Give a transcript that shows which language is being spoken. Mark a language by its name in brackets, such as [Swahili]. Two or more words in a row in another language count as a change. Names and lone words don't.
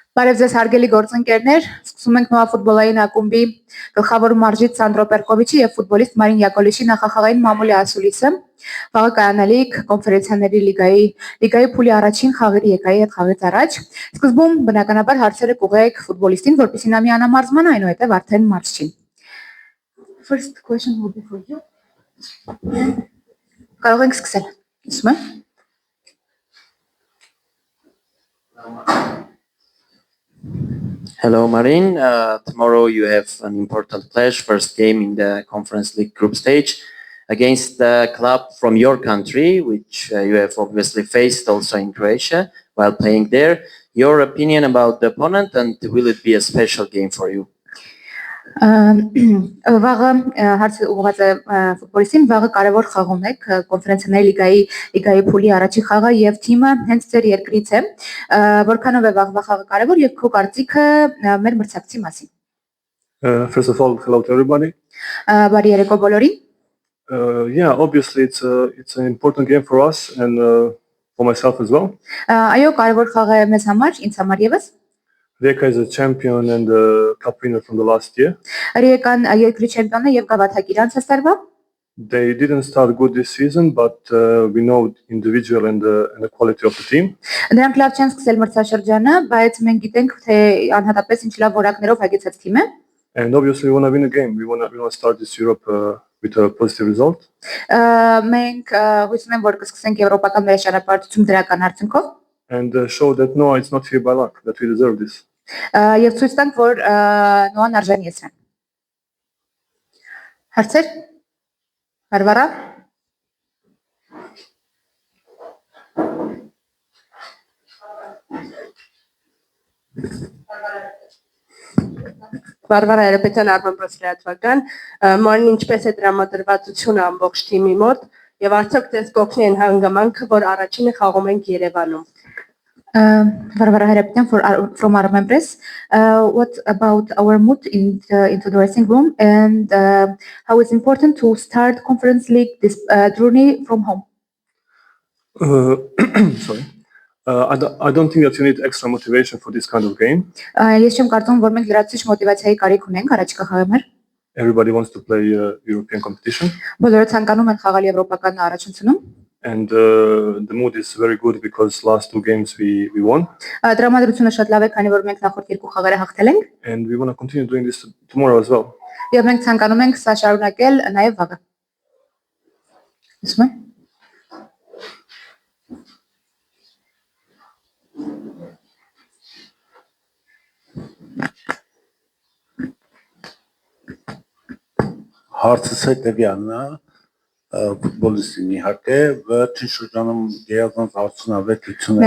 [Armenian] Բարև ձեզ հարգելի գործընկերներ, սկսում ենք նոա ֆուտբոլային ակումբի գլխավոր մարզիչ Սանդրո Պերկովիչի եւ ֆուտբոլիստ Մարին Յակոլիշի նախախաղային մամուլի ասուլիսը։ Վաղը կայանալիք կոնֆերենցիաների լիգայի փուլի առաջին խաղերի եկայի հետ խաղից առաջ։ Սկզբում բնականաբար հարցերը կուղեք ֆուտբոլիստին, որպեսզի նա միանա մարզմանը, այնուհետև արդեն մարզչին։ [English] First question will be for you. [Armenian] Կարող ենք սկսել։ Ասում եմ։ [English] Hello, Marin. Tomorrow you have an important clash, first game in the Conference League group stage against the club from your country, which you have obviously faced also in Croatia while playing there. Your opinion about the opponent, and will it be a special game for you? [Armenian] Վաղը հարցը ուղղված է ֆուտբոլիստին, վաղը կարևոր խաղում եք կոնֆերենցիաների լիգայի փուլի առաջի խաղը եւ թիմը հենց ձեր երկրից է, որքանով է վաղվա խաղը կարևոր եւ քո կարծիքը մեր մրցակցի մասին։ [English] First of all, hello to everybody. [Armenian] Բարի երեկո բոլորին։ [English] Yeah, obviously it's an important game for us and for myself as well. [Armenian] Այո, կարևոր խաղ է մեզ համար, ինձ համար եւս։ [English] Rijeka is a champion and a cup winner from the last year. [Armenian] Ռիեկան երկրի չեմպիոնը եւ գավաթակիր անցած տարվա։ [English] They didn't start good this season, but we know individual and the quality of the team. [Armenian] Նրանք լավ չեն սկսել մրցաշրջանը, բայց մենք գիտենք թե անհատապես ինչ լավ որակներով հագեցած թիմ է։ [English] And obviously we want to win a game. We want to start this Europe with a positive result. [Armenian] Մենք հույս ունեմ որ կսկսենք եվրոպական վերջանապարտություն դրական արդյունքով։ [English] And show that no, it's not here by luck, that we deserve this. [Armenian] Եվ ցույց տանք որ նոան արժանի է սրան։ Հարցեր։ Վարվարա։ Վարվարա Երեպետյան Armen Պրոսրիաթվական, Մարին ինչպես է դրամատրվածությունը ամբողջ թիմի մոտ եւ արդյոք դες կօգնի են հանգամանքը, որ առաջինը խաղում ենք Երևանում։ [English] Varvara Herepetian from Armen Press. What about our mood into the dressing room and how it's important to start Conference League this journey from home? Sorry. I don't think that you need extra motivation for this kind of game. [Armenian] Ես չեմ կարծում որ մենք լրացուցիչ մոտիվացիայի կարիք ունենք առաջիկա խաղի համար։ [English] Everybody wants to play European competition. [Armenian] Բոլորը ցանկանում են խաղալ եվրոպական առաջնությունում։ [English] And the mood is very good because last two games we won. [Armenian] Տրամադրությունը շատ լավ է, քանի որ մենք նախորդ երկու խաղերը հաղթել ենք։ [English] And we want to continue doing this tomorrow as well. [Armenian] Եվ մենք ցանկանում ենք սա շարունակել նաև վաղը։ Ասում եմ։ Հարցս հետևյալն է, ֆուտբոլիստին իհարկե վերջին շրջանում գերազանց արդյունավետությունը։